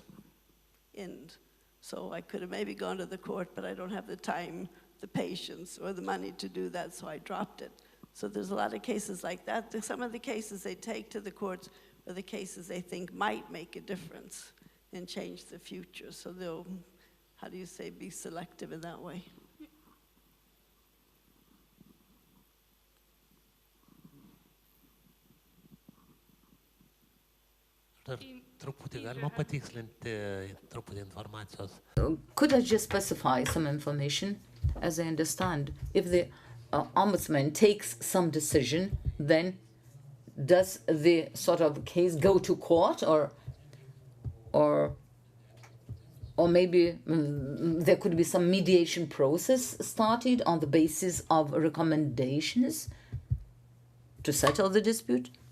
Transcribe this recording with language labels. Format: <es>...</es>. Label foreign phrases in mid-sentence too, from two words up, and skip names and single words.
<en>And so I could have maybe gone to the court, but I don't have the time, the patience, or the money to do that, so I dropped it. So there's a lot of cases like that. Some of the cases they take to the courts are the cases they think might make a difference and change the future. So they'll, how do you say, be selective in that way.</en> <lt>Truputį galima patikslinti truputį informacijos.</lt> <en>Could I just specify some information? As I understand, if the ombudsman takes some decision, then does the sort of case go to court, or maybe there could be some mediation process started on the basis of recommendations to settle the dispute?</en>